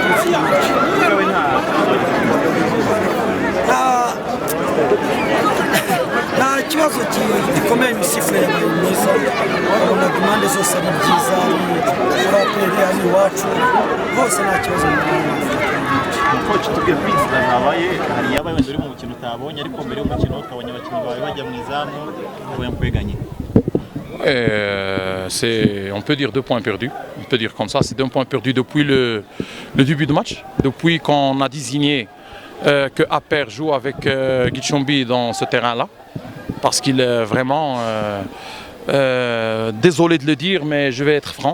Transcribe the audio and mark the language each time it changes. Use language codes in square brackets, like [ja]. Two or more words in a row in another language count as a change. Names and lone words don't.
[rw] nta kibazo gikomeye imisifure yabaye myiza abona impande zose ari byiza urapere ari iwacu hose nta kibazo. Coach tubwire kwinzira zabaye hari yabaye wenda uri mu mukino utabonye ariko mbere y'umukino ukabonye abakinnyi bawe bajya mu izamu ubonye kweganye. [fr] On peut dire 2 points perdus. On peut dire comme ça, c'est 2 points perdus depuis le début du match, depuis qu'on a désigné que APR joue avec Gicumbi dans ce terrain-là, parce qu'il est vraiment, désolé de le dire, mais je vais être franc.